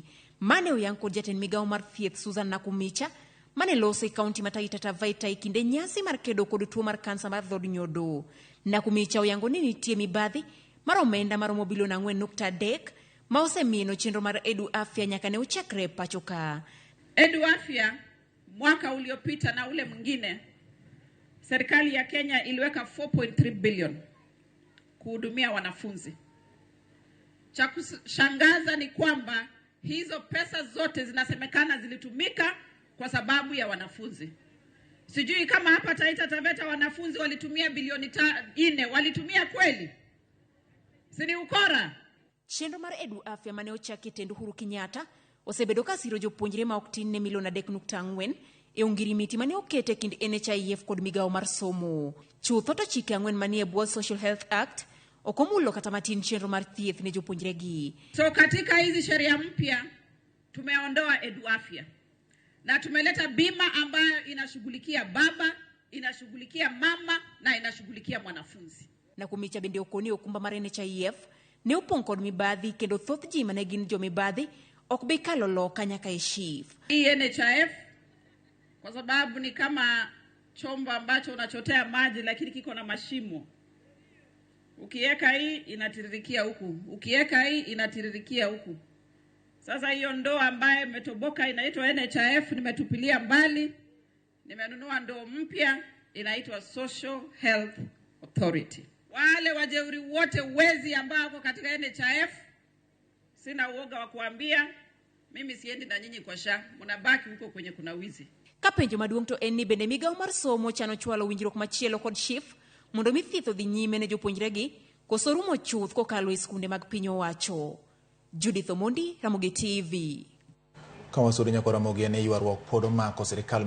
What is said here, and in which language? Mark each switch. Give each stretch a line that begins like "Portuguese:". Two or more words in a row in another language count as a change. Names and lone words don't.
Luo (Kenya and Tanzania): Mane oyang kod jatend migawo mar thieth Susan Nakhumicha mane loso e kaunti ma Taita Tavaita e kinde nyasi mar kedo kod tuo mar kansa mar dhod nyodo. Nakhumicha oyango ni nitie mibadhi mar omenda maromo bilion 4.3 ma osemieno chenro mar Eduafia nyaka ne ochakre pacho ka.
Swahili: Eduafia mwaka uliopita na ule mwingine serikali ya Kenya iliweka 4.3 billion kuhudumia wanafunzi. Cha kushangaza ni kwamba hizo pesa zote zinasemekana zilitumika kwa sababu ya wanafunzi. Sijui kama hapa Taita Taveta wanafunzi walitumia bilioni 4, walitumia kweli? Sini ukora.
Luo (Kenya and Tanzania): Chenro mar Eduafia mane ochaki tendo Uhuru Kenyatta osebedo ka siro jopuonjre ma ok tin ne milion 3.4 e ongirimiti mane okete kind NHIF kod migawo mar somo. Chutho to chike 4 manie bwo Social Health Act okomulo kata matin chenro mar thieth ne jopuonjre gi.
Swahili: So katika hizi sheria mpya tumeondoa Eduafia na tumeleta bima ambayo inashughulikia baba, inashughulikia mama na inashughulikia mwanafunzi.
Luo (Kenya and Tanzania): Nakhumicha bende okoni okumba mar NHIF ne opong' kod mibadhi kendo thoth ji mane gin jo mibadhi ok bi kalo loka nyaka e SHIF.
Swahili: Hii NHIF kwa sababu ni kama chombo ambacho unachotea maji lakini kiko na mashimo. Ukiweka hii inatiririkia huku, ukiweka hii inatiririkia huku. Sasa hiyo ndoo ambayo imetoboka inaitwa NHIF nimetupilia mbali. Nimenunua ndoo mpya inaitwa Social Health Authority. Wale wajeuri wote wezi ambao wako katika NHIF sina uoga wa kuambia mimi siendi na nyinyi kwa SHA, mnabaki huko kwenye kuna wizi.
Luo (Kenya and Tanzania): Kapenjo maduong' to en ni bende migawo mar somo chano chwalo winjruok machielo kod SHIF mondo mi thieth odhi nyime ne jopuonjre gi koso rumo chuth kokalo e skunde mag piny owacho. Judith Omondi, Ramogi TV. Kawasudo nyako Ramogi ne ywaruok pod omako sirikal